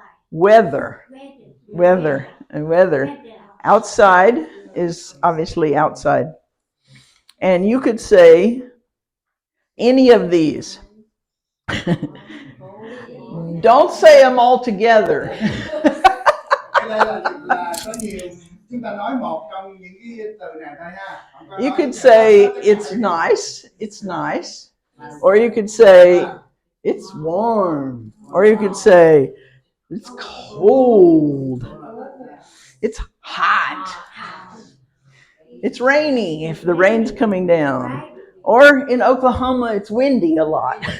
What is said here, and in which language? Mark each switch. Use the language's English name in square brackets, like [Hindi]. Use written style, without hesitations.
[English] Weather. Outside is obviously outside. And you could say any of these. Don't say them all together. [Vietnamese] là có nhiều, chúng ta nói một trong những cái từ này thôi ha. [English] You could say it's nice, or you could say it's warm, or you could say it's cold, it's hot, it's rainy if the rain's coming down, or in Oklahoma it's windy a lot.